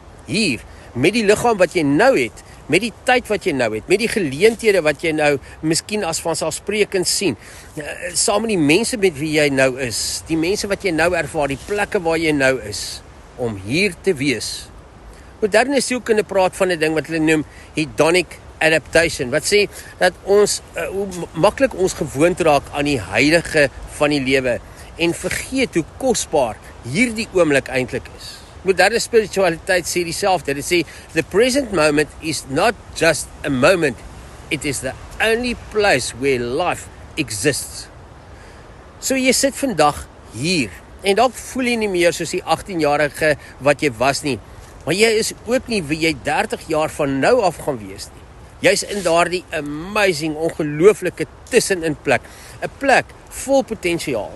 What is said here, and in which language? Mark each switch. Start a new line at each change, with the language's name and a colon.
Afrikaans: Hier, met die liggaam wat jy nou het, met die tyd wat jy nou het, met die geleenthede wat jy nou miskien as vanselfsprekend sien, saam met die mense met wie jy nou is, die mense wat jy nou ervaar, die plekke waar jy nou is, om hier te wees. Moderne sielkunde praat van 'n ding wat hulle noem hedonic adaptation, wat sê dat ons, hoe maklik ons gewoond raak aan die huidige van die lewe en vergeet hoe kosbaar hierdie oomblik eintlik is. Moderne spiritualiteit sê dieselfde. Dit sê,
English: the present moment is not just a moment, it is the only place where life exists.
Afrikaans: So jy sit vandag hier, en dalk voel jy nie meer soos die 18-jarige wat jy was nie, maar jy is ook nie wie jy 30 jaar van nou af gaan wees nie. Jy's in daardie amazing, ongelooflike tussenin plek, 'n plek vol potensiaal.